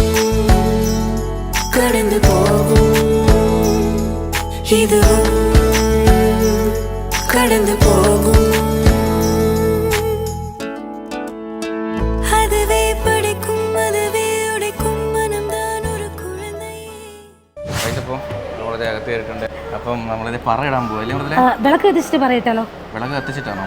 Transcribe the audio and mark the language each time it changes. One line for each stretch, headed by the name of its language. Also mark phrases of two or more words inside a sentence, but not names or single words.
Tamil: கடந்து போகும் இது கடந்து போகும் அதுவே படிக்கும் அதுவே உடைக்கும் மனம்தான் ஒரு குழந்தை.
Malayalam: അകത്ത് കയറിയിട്ടുണ്ട്. അപ്പം നമ്മളിത് പറയിടാൻ പോവല്ലേ? വിളക്ക് കത്തിച്ചിട്ട് പറയട്ടാലോ? വിളക്ക് കത്തിച്ചിട്ടാണോ?